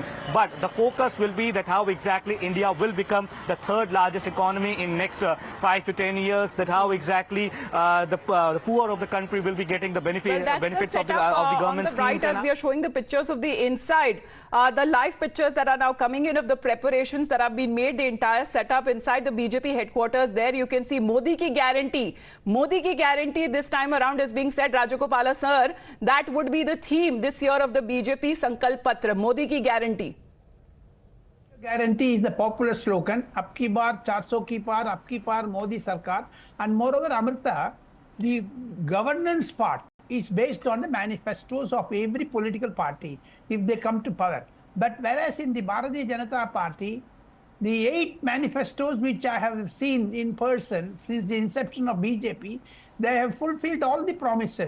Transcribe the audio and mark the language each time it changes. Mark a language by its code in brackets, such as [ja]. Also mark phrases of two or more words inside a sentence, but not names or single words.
[en] But the focus will be that how exactly India will become the third largest economy in next 5 to 10 years, that how exactly the poor of the country will be getting the benefits of the government schemes. Right, as we are showing the pictures of the inside, the live pictures that are now coming in of the preparations that have been made, the entire setup inside the BJP headquarters. There you can see [hi] मोदी की गारंटी. मोदी की गारंटी [en] this time around is being said, Rajagopalan sir, that would be the theme this year of the BJP Sankalp Patra. [hi] मोदी की गारंटी. [en] Guarantee is the popular slogan. [hi] अबकी बार 400 की पार, अबकी पार मोदी सरकार. [en] And moreover, Amrita, the governance part is based on the manifestos of every political party if they come to power. But whereas in the Bharatiya Janata Party, the 8 manifestos which I have seen in person since the inception of BJP, they have fulfilled all the promises.